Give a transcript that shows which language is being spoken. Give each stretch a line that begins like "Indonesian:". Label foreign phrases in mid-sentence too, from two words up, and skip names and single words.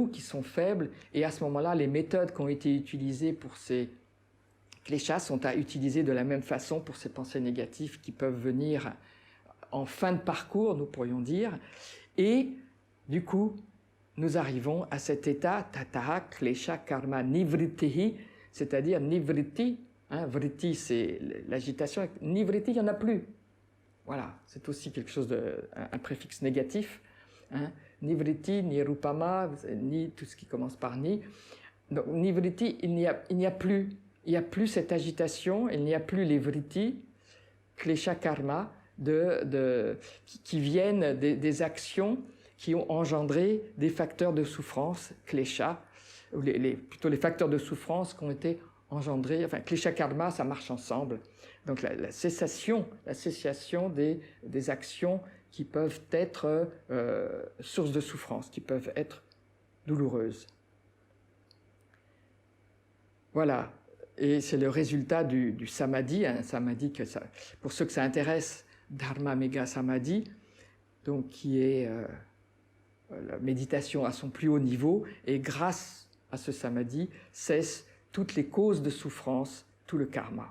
French: qui sont faibles, et à ce moment-là, les méthodes qui ont été utilisées pour ces kleshas sont à utiliser de la même façon pour ces pensées négatives qui peuvent venir en fin de parcours, nous pourrions dire, et du coup, nous arrivons à cet état
Sanskrit: tataha klesha karma nivrittihi,
French: c'est-à-dire nivritti, vritti c'est l'agitation, nivritti il n'y en a plus. Voilà, c'est aussi quelque chose un préfixe négatif.
Sanskrit: Nivritti, ni rupama,
French: ni tout ce qui commence par ni. Donc nivritti, il n'y a plus cette agitation, il n'y a plus les
Sanskrit: vritti, klesha karma,
French: qui viennent des actions qui ont engendré des facteurs de souffrance, klesha, ou plutôt les facteurs de souffrance qui ont été engendrés, enfin
Sanskrit: klesha karma,
French: ça marche ensemble. Donc la cessation des actions qui peuvent être source de souffrance, qui peuvent être douloureuses. Voilà, et c'est le résultat du samadhi, un samadhi que pour ceux que ça intéresse,
Sanskrit: Dharma Mega Samadhi,
French: donc qui est la méditation à son plus haut niveau, et grâce à ce samadhi cessent toutes les causes de souffrance, tout le karma.